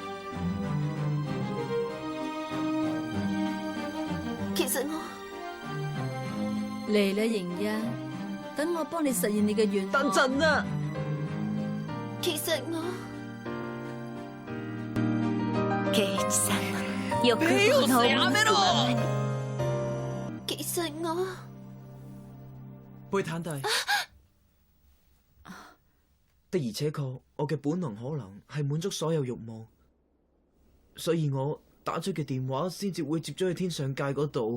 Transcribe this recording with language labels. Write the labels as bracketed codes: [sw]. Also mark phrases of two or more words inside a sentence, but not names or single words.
[yue] 其實我嚟啦，瑩一，等我幫你實現你嘅願望。等陣啊！其實我 [ja] 圭一さんよくこのお水 [yue] 其實我貝坦弟，的而且確，我嘅本能可能係滿足所有慾望，所以我打出嘅電話先至會接咗去天上界嗰度。